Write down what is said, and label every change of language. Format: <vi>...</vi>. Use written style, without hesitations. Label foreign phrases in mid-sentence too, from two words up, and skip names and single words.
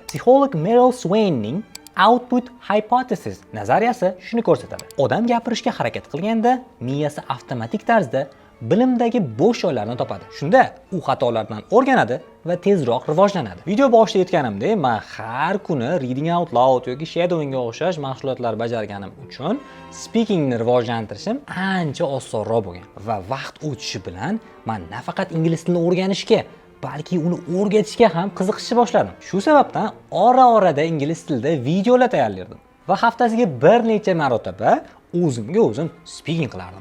<uz>Psixolog Meryl Swainning Output Hypothesis nazariyasi shuni ko'rsatadi. Odam gapirishga harakat qilganda, miyasi avtomatik tarzda bilimdagi bo'sh joylarni topadi. Shunda u xatolardan o'rganadi va tezroq rivojlanadi. Video boshida aytganimdek, men har kuni</uz> <en>reading out loud</en> <uz>yoki shadowingga o'xshash mashg'ulotlar bajarganim uchun speakingni rivojlantirishim ancha osonroq bo'lgan va vaqt o'tishi bilan men nafaqat ingliz tilini o'rganishga, balki uni o'rgatishga ham qiziqishni boshladim. Shu sababdan ora-orada ingliz tilida videolar tayyorlardim va haftasiga bir necha marotaba o'zimga o'zim speaking qilardim.</uz>